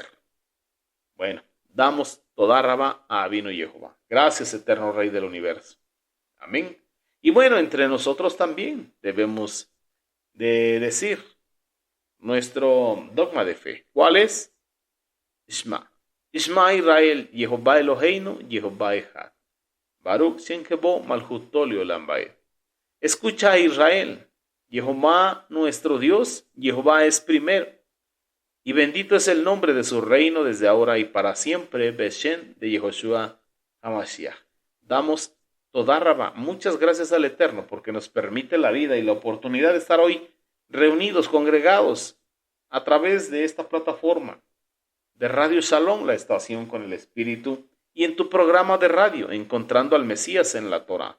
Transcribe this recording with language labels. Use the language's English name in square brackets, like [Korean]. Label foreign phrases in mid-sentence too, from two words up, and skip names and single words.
[Spanish] Bueno, damos [Hebrew] תודה רבה [Spanish] a Abino Yehová. Gracias, eterno Rey del Universo. Amén. Y bueno, entre nosotros también debemos de decir nuestro dogma de fe. ¿Cuál es? [Hebrew] שמע ישראל יהוה אלהינו יהוה אחד. ברוך שם כבוד מלכותו לעולם ועד. [Spanish] Escucha a Israel, Jehová nuestro Dios, Jehová es primero. y bendito es el nombre de su reino desde ahora y para siempre. Beshem de Yehoshua HaMashiach. Damos [Hebrew] תודה רבה. [Spanish] Muchas gracias al Eterno porque nos permite la vida y la oportunidad de estar hoy reunidos, congregados a través de esta plataforma de Radio Shalom, la estación con el Espíritu, y en tu programa de radio, Encontrando al Mesías en la Torah.